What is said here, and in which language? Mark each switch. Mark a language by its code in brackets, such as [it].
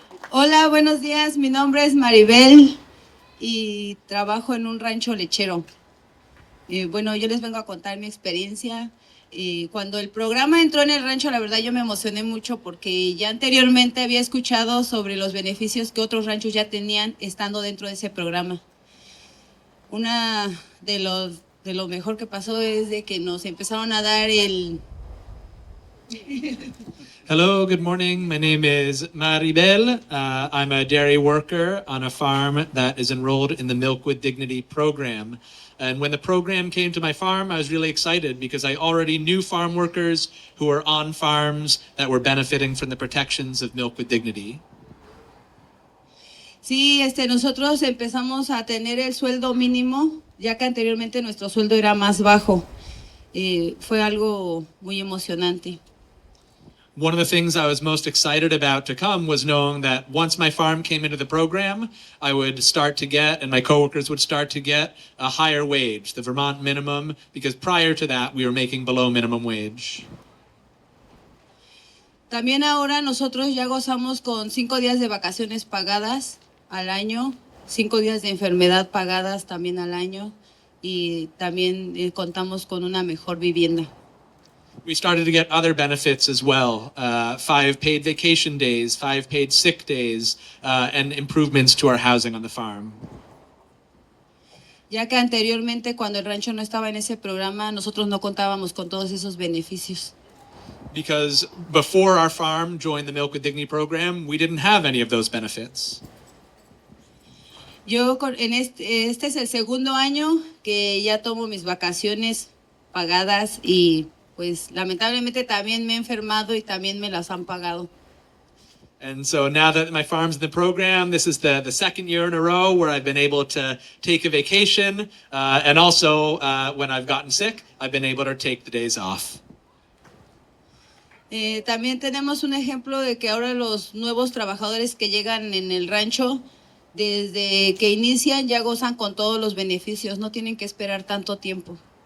[es] Hola, buenos días. Mi nombre es Maribel. y trabajo en un rancho lechero. Bueno, yo les vengo a contar mi experiencia. Cuando el programa entró en el rancho, la verdad yo me emocioné mucho porque ya anteriormente había escuchado sobre los beneficios que otros ranchos ya tenían estando dentro de ese programa. Una de lo mejor que pasó es de que nos empezaron a dar el... [en] Hello, good morning. My name is Maribel. I'm a dairy worker on a farm that is enrolled in the Milk with Dignity program. And when the program came to my farm, I was really excited because I already knew farm workers who were on farms that were benefiting from the protections of Milk with Dignity. [es] Sí, nosotros empezamos a tener el sueldo mínimo, ya que anteriormente nuestro sueldo era más bajo. Fue algo muy emocionante. [en] One of the things I was most excited about to come was knowing that once my farm came into the program, I would start to get, and my coworkers would start to get, a higher wage, the Vermont minimum, because prior to that, we were making below minimum wage. [es] También ahora nosotros ya gozamos con 5 días de vacaciones pagadas al año, 5 días de enfermedad pagadas también al año, y también contamos con una mejor vivienda. [en] We started to get other benefits as well, 5 paid vacation days, 5 paid sick days, and improvements to our housing on the farm. [es] Ya que anteriormente, cuando el rancho no estaba en ese programa, nosotros no contábamos con todos esos beneficios. [en] Because before our farm joined the Milk with Dignity program, we didn't have any of those benefits. [es] Yo, este es el segundo año que ya tomo mis vacaciones pagadas y pues lamentablemente también me he enfermado y también me las han pagado. [en] And so now that my farm's in the program, this is the second year in a row where I've been able to take a vacation. And also, when I've gotten sick, I've been able to take the days off. [es] También tenemos un ejemplo de que ahora los nuevos trabajadores que llegan en el rancho, desde que inician ya gozan con todos los beneficios, no tienen que esperar tanto tiempo.